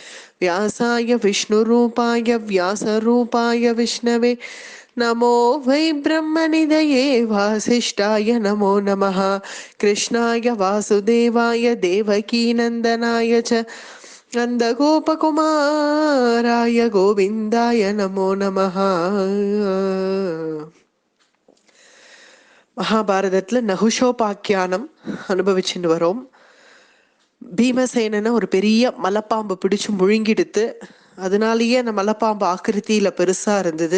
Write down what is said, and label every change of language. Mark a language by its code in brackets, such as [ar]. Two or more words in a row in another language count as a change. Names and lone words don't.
[sa] व्यासाय विष्णुरूपाय व्यासरूपाय विष्णवे नमो वै ब्रह्मनिधये वासिष्ठाय नमो नमः। कृष्णाय वासुदेवाय देवकीनन्दनाय च नन्दगोपकुमाराय गोविन्दाय नमो नमः. [ta] மகாபாரதத்துல நகுஷோபாக்கியானம் அனுபவிச்சுட்டு வரோம். பீமசேனனை ஒரு பெரிய மலைப்பாம்பு பிடிச்சு முழுங்கிடுத்து. அதனாலேயே அந்த மலைப்பாம்பு ஆக்கிருத்தியில பெருசா இருந்தது.